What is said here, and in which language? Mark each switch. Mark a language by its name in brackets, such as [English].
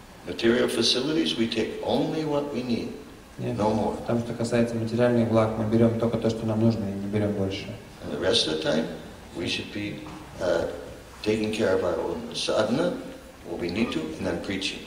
[English] Material facilities, we take only what we need, no more. [Russian] Потому что касается материальных благ, мы берем только то, что нам нужно, и не берем больше. [English] And the rest of the time, we should be taking care of our own sadhana, what we need to, and then preaching.